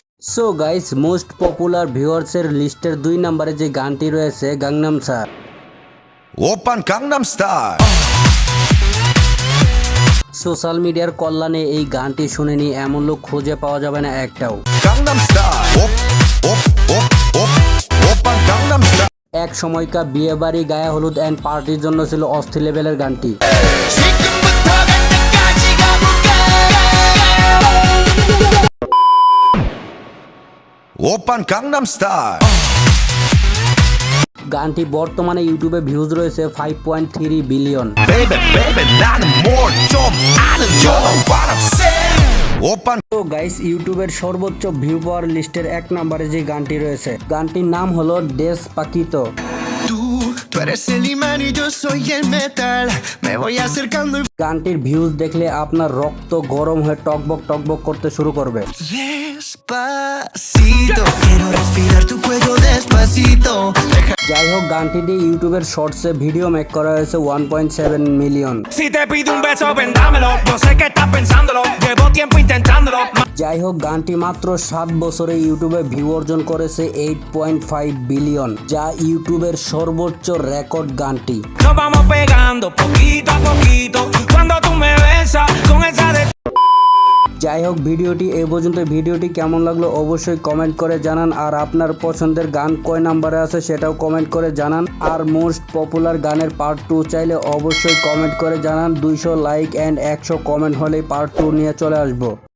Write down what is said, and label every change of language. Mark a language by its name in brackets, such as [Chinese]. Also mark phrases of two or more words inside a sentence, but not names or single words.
[English] so guys, most popular viewers list [Bangla] 2 নম্বরে যে গানটি রয়েছে গাংনাম স্টাইল। [Korean] 오빤 강남스타일 [Bangla] সোশ্যাল মিডিয়ার কল্যাণে এই গানটি শুনেনি এমন লোক খুঁজে পাওয়া যাবে না একটাও। [Korean] 강남스타일 오빤 강남스타일 [Bangla] এক সময়কার বিয়ে বাড়ি, গায়ে হলুদ [English] and party [Bangla] জন্য ছিল অস্থির লেভেলের গানটি। [Korean] 지금부터 갈 때까지 가볼까 오빤 강남스타일 [Bangla] গানটি বর্তমানে ইউটিউবে ভিউজ রয়েছে 5.3 বিলিয়ন। [English] Baby baby [Korean] 나는 뭘좀 아는 [English] You know what I'm saying 오빤 [Bangla] তো গাইস, ইউটিউবের সর্বোচ্চ ভিউ পাওয়ার লিস্টের 1 নম্বরে যে গানটি রয়েছে, গানটির নাম হলো ডেসপাকিতো। [Spanish] Tú eres el imán y yo soy el metal Me voy acercando y [Bangla] গানটির ভিউজ দেখলে আপনার রক্ত গরম হয়ে টকবক টকবক করতে শুরু করবে। [Spanish] Despacito Quiero respirar tu cuello despacito [Bangla] যাই হোক, গানটি দিয়ে ইউটিউবের শর্টসে [English] video make [Bangla] করা হয়েছে 1.7 মিলিয়ন। [Spanish] Si te pido un beso, ven dámelo. Yo sé que estás pensándolo. Llevo tiempo intentándolo. [Bangla] যাই হোক, গানটি মাত্র 7 বছরে ইউটিউবে ভিউ অর্জন করেছে 8.5 বিলিয়ন, যা ইউটিউবের সর্বোচ্চ রেকর্ড গানটি। [Spanish] Nos vamos pegando poquito a poquito. Cuando tú me besas con esa de. [Bangla] যাই হোক, ভিডিওটি এই পর্যন্ত। ভিডিওটি কেমন লাগলো অবশ্যই কমেন্ট করে জানান, আর আপনার পছন্দের গান কয় নাম্বারে আছে সেটাও কমেন্ট করে জানান। আর [English] most popular [Bangla] গানের পার্ট 2 চাইলে অবশ্যই কমেন্ট করে জানান। 200 [English] like and 100 comment [Bangla] হলেই পার্ট 2 নিয়ে চলে আসবো।